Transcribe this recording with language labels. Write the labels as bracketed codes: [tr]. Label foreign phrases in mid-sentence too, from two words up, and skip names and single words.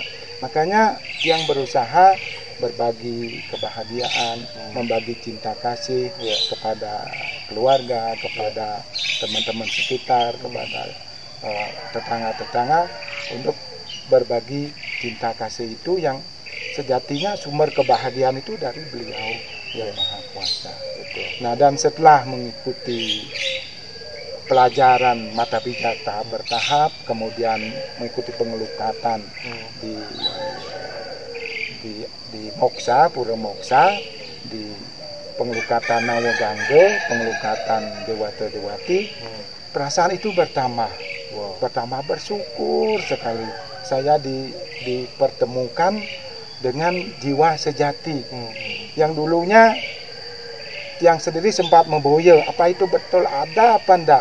[id] Makanya yang berusaha berbagi kebahagiaan, membagi cinta kasih kepada keluarga, kepada teman-teman sekitar, kepada tetangga-tetangga, untuk berbagi cinta kasih itu yang sejatinya sumber kebahagiaan itu dari beliau yang Maha Kuasa. Nah, dan setelah mengikuti pelajaran Mata Bijak tahap bertahap, kemudian mengikuti pengelukatan di Moksa, Pura Moksa, di pengelukatan Nawagangge, pengelukatan Dewata-Dewati, perasaan itu bertambah, bersyukur sekali. Saya dipertemukan dengan jiwa sejati yang dulunya Tiang sendiri sempat memboya, apa itu betul ada apa enggak.